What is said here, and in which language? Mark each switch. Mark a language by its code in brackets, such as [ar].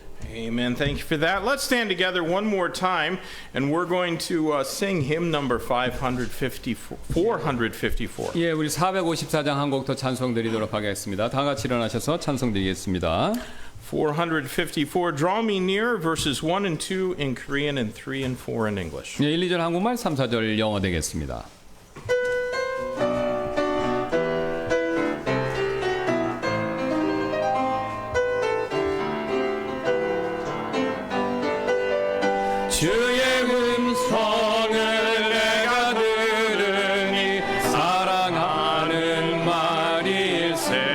[en] Amen. Thank you for that. Let's stand together one more time, and we're going to sing hymn number 454. [ko] 예, 우리 454장 한 곡 더 찬송 드리도록 하겠습니다. 다 같이 일어나셔서 찬송 드리겠습니다. [en] 454, Draw Me Near, verses 1 and 2 in Korean and 3 and 4 in English. [ko] 예, 1, 2절 한국말, 3, 4절 영어 되겠습니다. 주의 음성을 내가 들으니 사랑하는 말일세